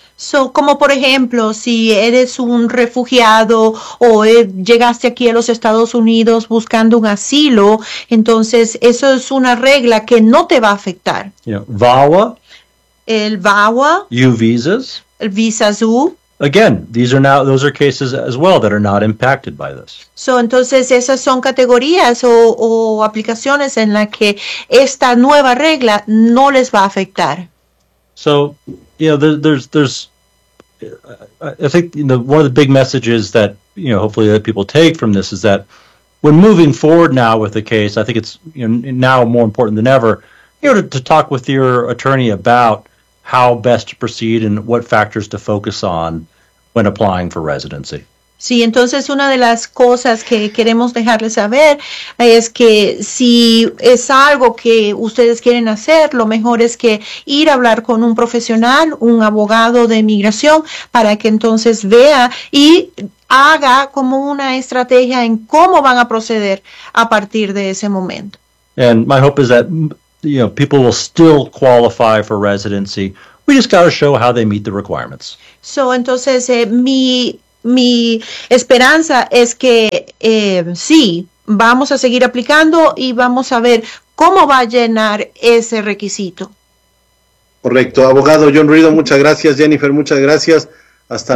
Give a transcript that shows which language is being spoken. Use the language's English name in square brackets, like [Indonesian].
[Spanish] So, como por ejemplo, si eres un refugiado o llegaste aquí a los Estados Unidos buscando un asilo, entonces eso es una regla que no te va a afectar. [English] VAWA. [Spanish] El VAWA. [English] U visas. [Spanish] El visas U. [English] Again, these are now, those are cases as well that are not impacted by this. [Spanish] So, entonces esas son categorías o aplicaciones en las que esta nueva regla no les va a afectar. [English] So, you know, there's I think, you know, one of the big messages that, you know, hopefully that people take from this is that when moving forward now with the case, I think it's, you know, now more important than ever, you know, to talk with your attorney about how best to proceed and what factors to focus on when applying for residency. [Spanish] Sí, entonces una de las cosas que queremos dejarles saber es que si es algo que ustedes quieren hacer, lo mejor es que ir a hablar con un profesional, un abogado de inmigración, para que entonces vea y haga como una estrategia en cómo van a proceder a partir de ese momento. [English] And my hope is that, you know, people will still qualify for residency. We just got to show how they meet the requirements. [Spanish] So, entonces, mi esperanza es que sí, vamos a seguir aplicando y vamos a ver cómo va a llenar ese requisito. Correcto. Abogado John Reardon, muchas gracias. Jennifer, muchas gracias. Hasta